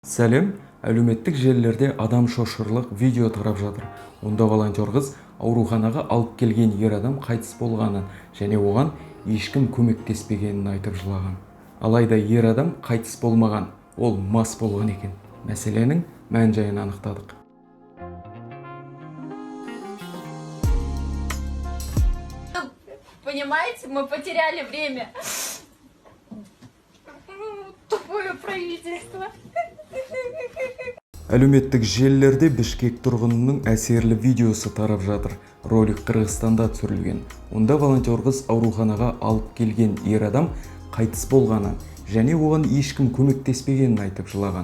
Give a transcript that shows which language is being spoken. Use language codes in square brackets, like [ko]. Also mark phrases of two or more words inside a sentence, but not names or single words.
[kk] Сәлем, әлеуметтік желілерде адам шошырлық видео тарап жатыр. Онда волонтер қыз ауруханаға алып келген ер адам қайтыс болғанын және оған ешкім көмектеспегенін айтып жылаған. Алайда ер адам қайтыс болмаған, ол мас болған екен. Мәселенің мән-жайын анықтадық. [ru] Понимаете, мы потеряли время. Тупое правительство. [kk] Әлеуметтік желілерде Бішкек тұрғынының әсерлі видеосы тарап жатыр. Ролик Қырғызстанда түсірілген. Онда волонтер қыз ауруханаға алып келген ер адам қайтыс болғанын және оған ешкім көмектеспегенін айтып жылаған.